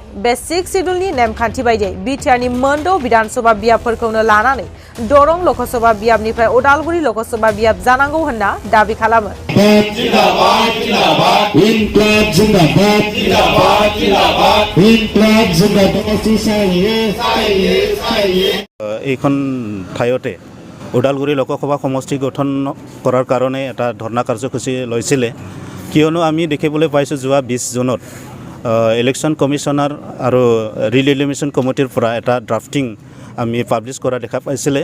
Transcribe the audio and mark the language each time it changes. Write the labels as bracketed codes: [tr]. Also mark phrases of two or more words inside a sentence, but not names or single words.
[brx] बे 6 शिड्युलनि नेमखान्थि बायदियै बिटिआरनि मोनद' बिधानसभा बियाबफोरखौनो लानानै दरं लोकसभा बियाबनिफ्राय उदालगुरि लोकसभा बियाब जानांगौ होनना दाबि खालामो। [hi] जिंदाबाद जिंदाबाद इनकलाब जिंदाबाद जिंदाबाद जिंदाबाद इनकलाब जिंदाबाद [as] এইখন ঠাইতে ওদালগুৰি লোকসভা সমষ্টি গঠন কৰাৰ কাৰণে এটা ধৰ্ণা কাৰ্যসূচী লৈছিলে, কিয়নো আমি দেখিবলৈ পাইছোঁ যোৱা 20 জুনত [en] election commissioner [as] আৰু ৰিএলিমিনেশ্যন কমিটিৰ পৰা এটা ড্ৰাফটিং আমি পাব্লিছ কৰা দেখা পাইছিলে।